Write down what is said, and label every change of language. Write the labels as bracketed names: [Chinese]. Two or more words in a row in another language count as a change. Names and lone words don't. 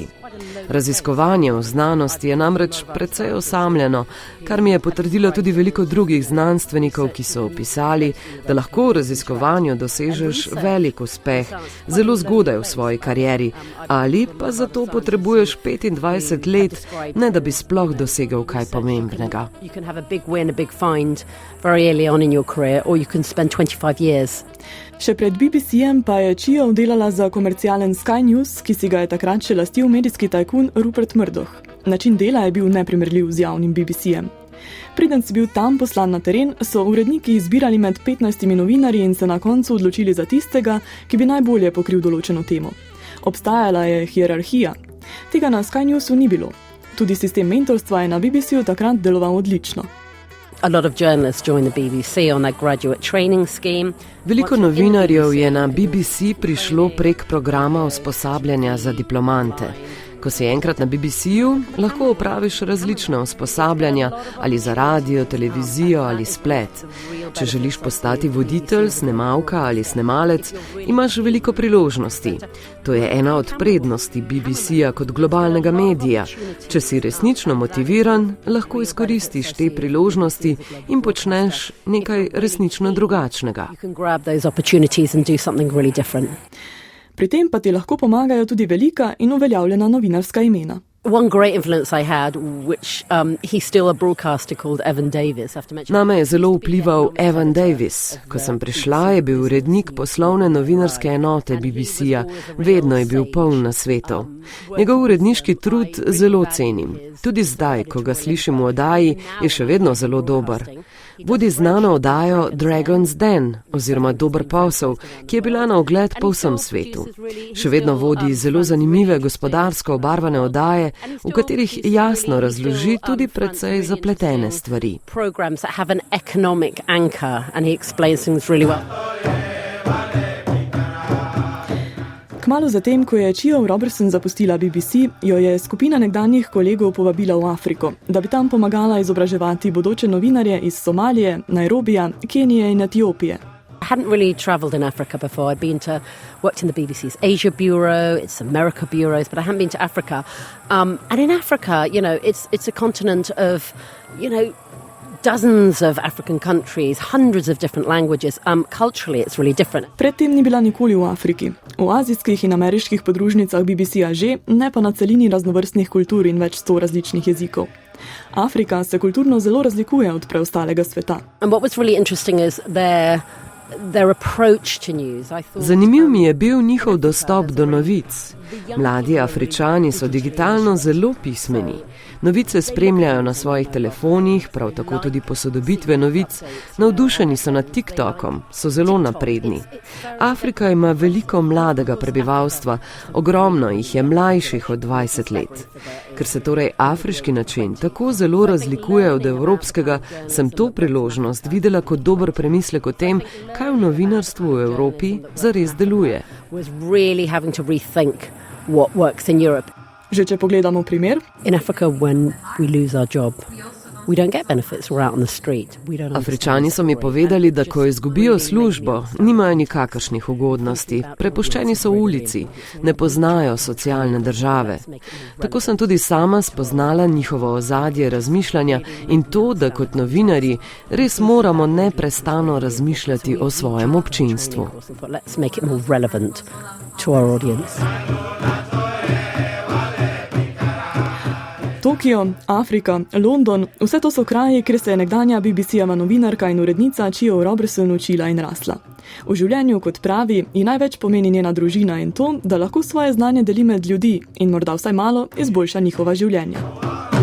[Slovenian] Raziskovanje v znanosti je namreč precej osamljeno, kar mi je potrdilo tudi veliko drugih znanstvenikov, ki so opisali, da lahko v raziskovanju dosežeš velik uspeh zelo zgodaj v svoji karieri, ali pa zato potrebuješ 25 let, ne da bi sploh dosegel kaj pomembnega. [English] You can have a big win, a big find very early on in your career, or you can spend 25 years. [Slovenian] Še pred BBC-jem pa je Chio delala za komercialen Sky News, ki si ga je takrat še lastil medijski tajkun Rupert Murdoch. Način dela je bil neprimerljiv z javnim BBC-jem. Preden si bil tam poslan na teren, so uredniki izbirali med 15 novinarji in se na koncu odločili za tistega, ki bi najbolje pokril določeno temo. Obstajala je hierarhija. Tega na Sky Newsu ni bilo. Tudi sistem mentorstva je na BBC-ju takrat deloval odlično. [English] A lot of journalists join the BBC on their graduate training scheme. [Slovenian] Veliko novinarjev je na BBC prišlo prek programa usposabljanja za diplomante. Ko si enkrat na BBC-ju, lahko opraviš različna usposabljanja ali za radio, televizijo ali splet. Če želiš postati voditelj, snemalka ali snemalec, imaš veliko priložnosti. To je ena od prednosti BBC-ja kot globalnega medija. Če si resnično motiviran, lahko izkoristiš te priložnosti in počneš nekaj resnično drugačnega. [English] You can grab those opportunities and do something really different. [Slovenian] Pri tem pa ti lahko pomagajo tudi velika in uveljavljena novinarska imena. [English] One great influence I had, which he's still a broadcaster called Evan Davis. [Slovenian] Name je zelo vplival Evan Davis. Ko sem prišla, je bil urednik poslovne novinarske enote BBC-ja. Vedno je bil poln nasvetov. Njegov uredniški trud zelo cenim. Tudi zdaj, ko ga slišim v oddaji, je še vedno zelo dober. Vodi znano oddajo Dragon's Den oziroma Dober posel, ki je bila na ogled po vsem svetu. Še vedno vodi zelo zanimive gospodarsko obarvane oddaje, v katerih jasno razloži tudi precej zapletene stvari. [English] Programs that have an economic anchor and he explains things really well. [Slovenian] Kmalu zatem, ko je Chio Robertson zapustila BBC, jo je skupina nekdanjih kolegov povabila v Afriko, da bi tam pomagala izobraževati bodoče novinarje iz Somalije, Nairobija, Kenije in Etiopije. [English] I hadn't really travelled in Africa before. I'd been to, worked in the BBC's Asia Bureau, its America bureaus, but I hadn't been to Africa. And in Africa, you know, it's a continent of, you know, dozens of African countries, hundreds of different languages. Culturally, it's really different. [Slovenian] Predtem ni bila nikoli v Afriki. V azijskih in ameriških podružnicah BBC-ja že, ne pa na celini raznovrstnih kultur in več 100 različnih jezikov. Afrika se kulturno zelo razlikuje od preostalega sveta. [English] And what was really interesting is their approach to news. [Slovenian] Zanimiv mi je bil njihov dostop do novic. Mladi Afričani so digitalno zelo pismeni. Novice spremljajo na svojih telefonih, prav tako tudi posodobitve novic. Navdušeni so nad TikTokom, so zelo napredni. Afrika ima veliko mladega prebivalstva, ogromno jih je mlajših od 20 let. Ker se torej afriški način tako zelo razlikuje od evropskega, sem to priložnost videla kot dober premislek o tem, kaj v novinarstvu v Evropi zares deluje. Že če pogledamo primer. [English] In Africa, when we lose our job, we don't get benefits. We're out on the street. [Slovenian] Afričani so mi povedali, da ko izgubijo službo, nimajo nikakršnih ugodnosti. Prepuščeni so v ulici, ne poznajo socialne države. Tako sem tudi sama spoznala njihovo ozadje razmišljanja in to, da kot novinarji res moramo neprestano razmišljati o svojem občinstvu. [English] Let's make it more relevant to our audience. [Slovenian] Tokio, Afrika, London, vse to so kraji, kjer se je nekdanja BBC-jeva novinarka in urednica Chio Robertson učila in rasla. V življenju, kot pravi, ji največ pomeni njena družina in to, da lahko svoje znanje deli med ljudi in morda vsaj malo izboljša njihova življenja.